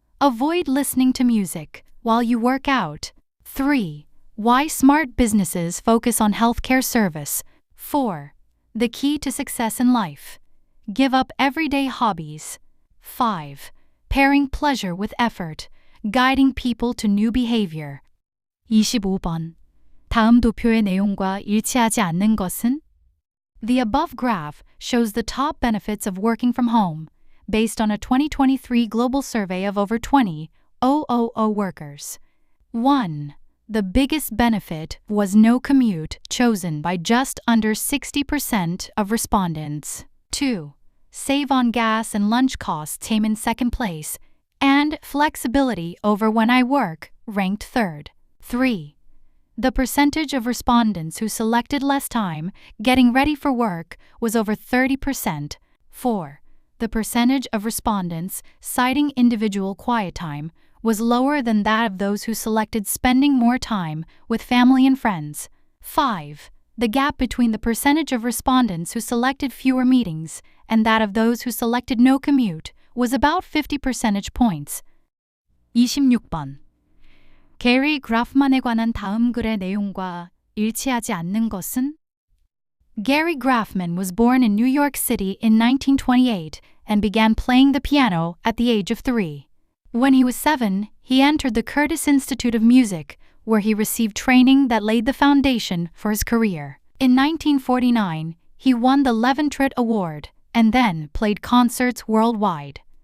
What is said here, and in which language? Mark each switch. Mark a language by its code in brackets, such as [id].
[en] Avoid listening to music while you work out. 3. Why smart businesses focus on healthcare service. 4. The key to success in life. Give up everyday hobbies. 5. Pairing pleasure with effort, guiding people to new behavior. [ko] 25번. 다음 도표의 내용과 일치하지 않는 것은? [en] The above graph shows the top benefits of working from home, based on a 2023 global survey of over 20,000 workers. 1. The biggest benefit was no commute, chosen by just under 60% of respondents. 2. Save on gas and lunch costs came in second place, and flexibility over when I work ranked third. 3. The percentage of respondents who selected less time getting ready for work was over 30%. 4. The percentage of respondents citing individual quiet time was lower than that of those who selected spending more time with family and friends. 5. The gap between the percentage of respondents who selected fewer meetings and that of those who selected no commute was about 50 percentage points. [ko] 26번. 게리 그라프만에 관한 다음 글의 내용과 일치하지 않는 것은? [en] Gary Graffman was born in New York City in 1928 and began playing the piano at the age of 3. When he was 7, he entered the Curtis Institute of Music, where he received training that laid the foundation for his career. In 1949, he won the Leventritt Award and then played concerts worldwide.